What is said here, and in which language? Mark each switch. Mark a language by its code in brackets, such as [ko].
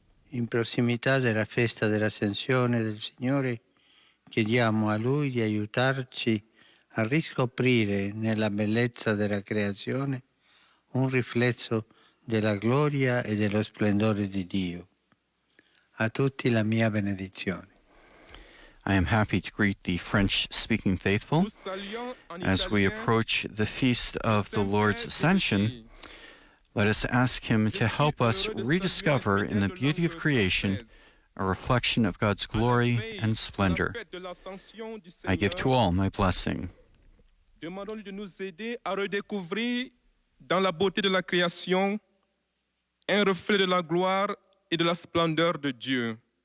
[it] In prossimità della festa dell'Ascensione del Signore, chiediamo a Lui di aiutarci a riscoprire nella bellezza della creazione un riflesso della gloria e dello splendore di Dio. A tutti la mia benedizione. [en] I am happy to greet the French-speaking faithful. As we approach the feast of the Lord's Ascension, let us ask Him to help us rediscover in the beauty of creation a reflection of God's glory and splendor. I give to all my blessing. [fr] Demandons-lui de nous aider à redécouvrir dans la beauté de la création un reflet de la gloire et de la splendeur de Dieu.